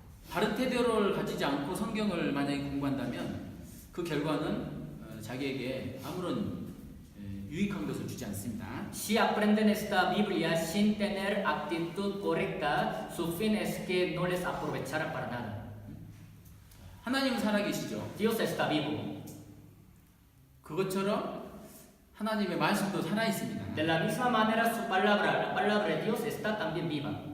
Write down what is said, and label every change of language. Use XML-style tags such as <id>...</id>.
<ko>바른 태도를 가지지 않고 성경을 만약에 공부한다면 그 결과는 자기에게 아무런 유익한 것을 주지 않습니다.</ko> <es>Si aprenden esta Biblia sin tener actitud correcta, su fin es que no les aprovechará para nada.</es> <ko>하나님은 살아계시죠.</ko> <es>Dios está vivo.</es> <ko>그것처럼 하나님의 말씀도 살아있습니다.</ko> <es>De la misma manera su palabra, la palabra de Dios está también viva.</es>